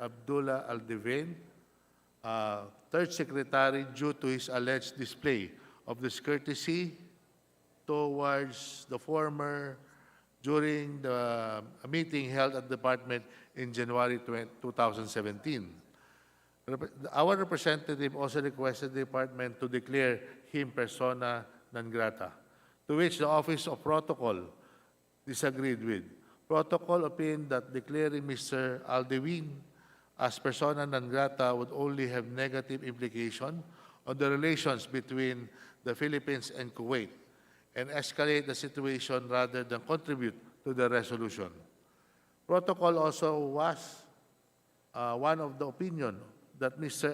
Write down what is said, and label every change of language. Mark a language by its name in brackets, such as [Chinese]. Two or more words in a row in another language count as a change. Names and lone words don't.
[English] Abdullah Aldevain, third secretary, due to his alleged display of discourtesy towards the former during the meeting held at the department in January 2017. Our representative also requested the department to declare him [Latin] persona non grata, [English] to which the Office of Protocol disagreed with. Protocol opined that declaring Mr. Aldevain as [Latin] persona non grata [English] would only have negative implication on the relations between the Philippines and Kuwait and escalate the situation rather than contribute to the resolution. Protocol also was one of the opinion that Mr.